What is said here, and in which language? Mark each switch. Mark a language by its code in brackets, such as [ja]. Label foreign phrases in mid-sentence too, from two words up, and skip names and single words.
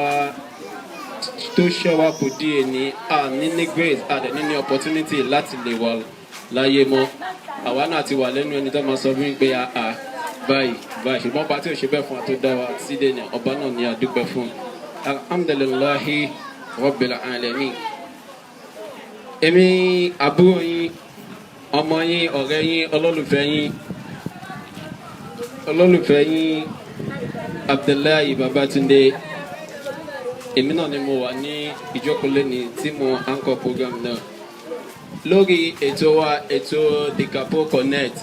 [yo] tó ṣẹ́ wa kò di èní àní ní grace àdẹ̀ní ní opportunity láti lè wà láyé mọ́ àwa náà ti wà lẹ́nu ẹni tó máa sọ fún mi pé báyìí ṣùgbọ́n ọba tí ò ṣe bẹ́ẹ̀ fún wa tó dá wa síde ní ọba náà ní àdúpẹ́ fún [ar] الحمد لله رب العالمين. [yo] èmi àbúrò yín ọmọ yín ọ̀rẹ́ yín olólùfẹ́ yín Abdullahi Babatunde èmi náà ni mo wà ní ìjókòó lẹ́ni tí mo [en] anchor program [yo] náà lórí ètò wa ètò Dekapo Connect.